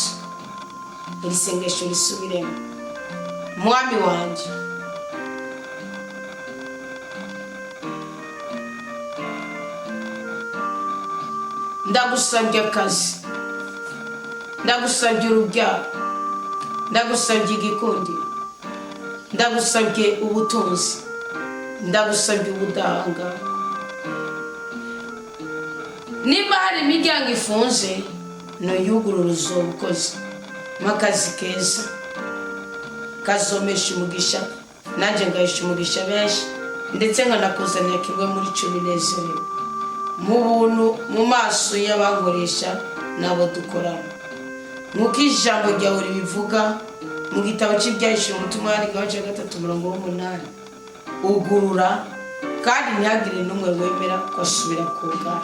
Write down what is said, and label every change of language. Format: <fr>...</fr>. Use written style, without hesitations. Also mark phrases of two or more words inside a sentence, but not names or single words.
<rn>Iri sengesho risubiremo. Mwami wanje, ndagusabye akazi, ndagusabye urubyaro, ndagusabye igikundiro, ndagusabye ubutunzi, ndagusabye ubudahangarwa. niba hari imiryango ifunze nuyugurura uzobukoze makazi keza kazomesha umugisha nanjye ngahisha umugisha benshi ndetse nkanakuzanira kimwe muri cyo binezerewe mu buntu mu maso y'abankoresha nabo dukorana nk'uko ijambo ryawe ribivuga mu gitabo cy'ibyahishuwe umutumwa wandika wa 3:8 ugurura kandi ntihagire n'umwe wemera ko asubira kugara.</rn>